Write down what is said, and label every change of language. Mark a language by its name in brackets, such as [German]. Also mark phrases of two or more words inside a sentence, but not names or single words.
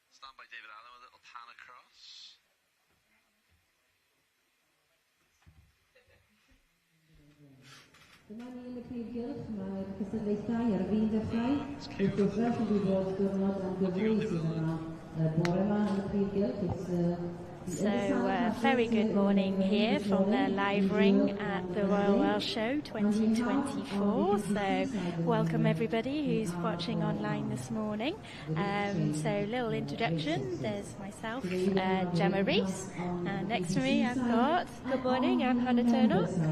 [English] on by David Allen with a little pan across. [Welsh] Dyma ni yn y Prif Gylch, mae'r cystadlaethau ar fin dechrau. Wrth gwrs, fel sy'n wedi bod diwrnod am gyfrwy sydd yma bore yma yn y Prif Gylch. [English] So, very good morning here from the live ring at the Royal Welsh Show 2024. So, welcome everybody who's watching online this morning. So, little introduction. There's myself, Gemma Rees, and next to me I've got, good morning, I'm Hannah Turner.